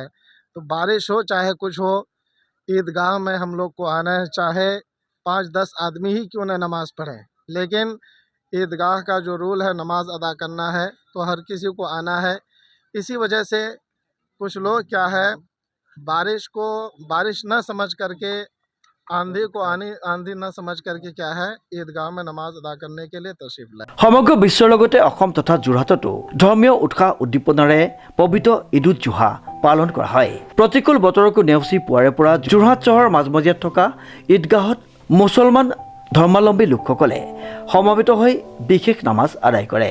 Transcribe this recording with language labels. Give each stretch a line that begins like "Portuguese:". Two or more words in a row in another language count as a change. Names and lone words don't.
Hindi: तो बारिश हो चाहे कुछ हो, ईदगाह में हम लोग को आना है, चाहे 5-10 आदमी ही क्यों न नमाज़ पढ़ें, लेकिन ईदगाह का जो रूल है नमाज अदा करना है तो हर किसी को आना है। इसी वजह से कुछ लोग क्या है बारिश को बारिश न समझ करके आंधी को आंधी न समझ करके क्या है ईदगाह में नमाज अदा करने के लिए तशरीफ लाए।
Assamese: সমগ্ৰ বিশ্বৰ লগতে অসম তথা যোৰহাটতো ধৰ্মীয় উৎসাহ উদ্দীপনাৰে পবিত্ৰ ঈদ উজ জোহা পালন কৰা হয়। প্ৰতিকূল বতৰকো নেওচি পুৱাৰে পৰা যোৰহাট চহৰৰ মাজমজিয়াত থকা ঈদগাহত মুছলমান ধৰ্মাৱলম্বী লোকসকলে সমবেত হৈ বিশেষ নামাজ আদায় কৰে।